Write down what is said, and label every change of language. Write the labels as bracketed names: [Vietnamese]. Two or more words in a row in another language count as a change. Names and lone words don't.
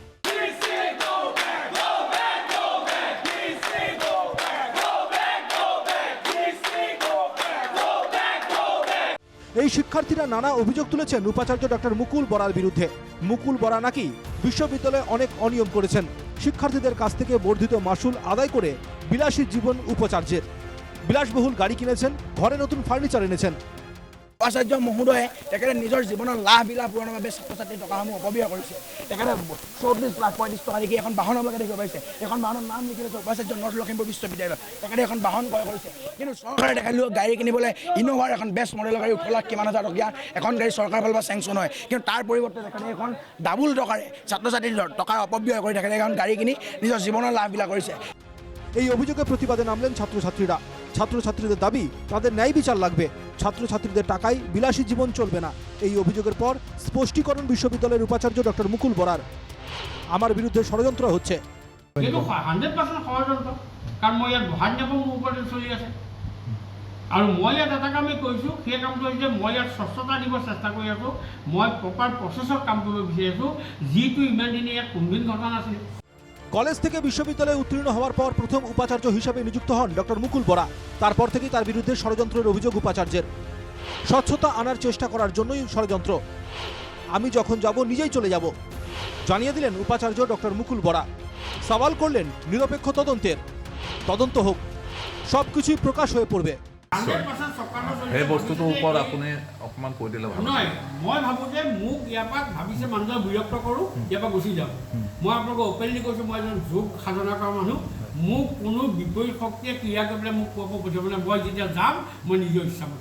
[Bangla] এই শিক্ষার্থীরা নানা অভিযোগ তুলেছেন উপাচার্য ডক্টর মুকুল বরার বিরুদ্ধে। মুকুল বরা নাকি বিশ্ববিদ্যালয়ে অনেক অনিয়ম করেছেন, শিক্ষার্থীদের কাছ থেকে বর্ধিত মাসুল আদায় করে বিলাসী জীবন উপাচার্যের। বিলাসবহুল গাড়ি কিনেছেন, ঘরে নতুন ফার্নিচার এনেছেন। [Assamese] উপাচাৰ্য মহোদয়ে তেখেতে নিজৰ জীৱনৰ লাভবিলাক পূৰণৰ বাবে ছাত্ৰ ছাত্ৰীৰ টকাসমূহ অপব্যয় কৰিছে। তেখেতে 34 লাখ 35 টকা দেখি এখন বাহনৰ বাবে দেখিব পাৰিছে। এখন বাহনৰ নাম লিখি লৈছে উপাচাৰ্য নৰ্থ লখিমপুৰ বিশ্ববিদ্যালয়। তেখেতে এখন বাহন ক্ৰয় কৰিছে, কিন্তু চৰকাৰে তেখেতলোক গাড়ী কিনিবলৈ ইন'ভাৰ এখন [English] best model [Assamese] গাড়ী 18 লাখ কিমান হাজাৰ টকীয়া এখন গাড়ী চৰকাৰৰ ফালৰ পৰা চেংচন হয়, কিন্তু তাৰ পৰিৱৰ্তে তেখেতে এখন ডাবুল টকাৰে ছাত্ৰ ছাত্ৰীৰ টকাৰ অপব্যয় কৰি তেখেতে এখন গাড়ী কিনি নিজৰ জীৱনৰ লাভবিলাক কৰিছে। [Bangla] এই অভিযোগে প্রতিবাদে নামলেন ছাত্রছাত্রীরা। ছাত্রছাত্রীদের দাবি, তাদের ন্যায় বিচার লাগবে, ছাত্রছাত্রীদের টাকায় বিলাসী জীবন চলবে না। এই অভিযোগের পর স্পষ্টীকরণ বিশ্ববিদ্যালয়ের উপাচার্য ডক্টর মুকুল বরার। আমার বিরুদ্ধে ষড়যন্ত্র হচ্ছে। 100% ষড়যন্ত্র, [Assamese] কাৰণ মই ইয়াত বহাই নাপাওঁ, মোৰ ওপৰতে চলি আছে। আৰু মই ইয়াত এটা কামেই কৰিছোঁ, সেই কামটো হৈছে মই ইয়াত স্বচ্ছতা দিব চেষ্টা কৰি আছোঁ। মই [English] proper process [Assamese] কাম কৰিব বিচাৰি আছোঁ, যিটো ইমান দিনে ইয়াত কোনোদিন ঘটা নাছিল। [Bangla] কলেজ থেকে বিশ্ববিদ্যালয়ে উত্তীর্ণ হওয়ার পর প্রথম উপাচার্য হিসেবে নিযুক্ত হন ডক্টর মুকুল বরা। তারপর থেকেই তার বিরুদ্ধে ষড়যন্ত্রের অভিযোগ উপাচার্যের। স্বচ্ছতা আনার চেষ্টা করার জন্যই ষড়যন্ত্র। আমি যখন যাব নিজেই চলে যাব, জানিয়ে দিলেন উপাচার্য ডক্টর মুকুল বরা। সওয়াল করলেন নিরপেক্ষ তদন্তের। তদন্ত হোক, সবকিছুই প্রকাশ হয়ে পড়বে। [Assamese] 100% চৰকাৰৰ চলি সেই আছে। বস্তুটোৰ ওপৰত আপুনি অকণমান কৈ দিলে ভাল। নহয়, মই ভাবোঁ যে মোক ইয়াৰ পৰা ভাবিছে মানুহক বিৰক্ত কৰোঁ, ইয়াৰ পৰা গুচি যাওঁ। মই আপোনালোকক অপেনলি কৈছোঁ, মই এজন যোগ সাধনা কৰা মানুহ। মোক কোনো বিপৰীত শক্তিয়ে ক্ৰিয়া কৰি পেলাই মোক ক'ব পঠিয়াব নাই। মই যেতিয়া যাম, মই নিজৰ ইচ্ছা মতে।